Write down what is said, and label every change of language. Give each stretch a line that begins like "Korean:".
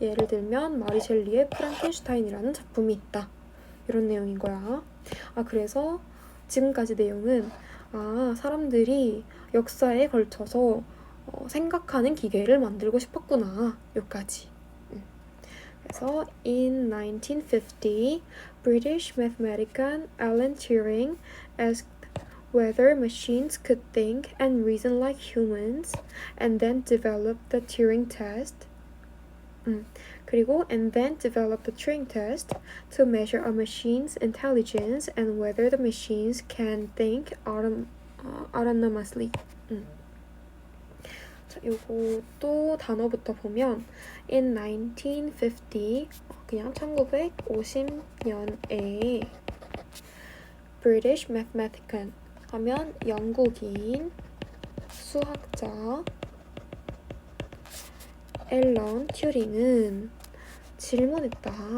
Korean: 예를 들면 마리 셸리의 프랑켄슈타인이라는 작품이 있다. 이런 내용인 거야. 그래서 지금까지 내용은 사람들이 역사에 걸쳐서 생각하는 기계를 만들고 싶었구나. 여기까지. 그래서
English: in 1950, British mathematician Alan Turing asked whether machines could think and reason like humans, and then developed the Turing test.
Korean: 그리고
English: and then developed the Turing test to measure a machine's intelligence and whether the machines can think autonomously.
Korean: 자, 요것도 단어부터 보면
English: in 1950,
Korean: 그냥 1950년에
English: British mathematician
Korean: 하면 영국인 수학자 앨런 튜링은 질문했다.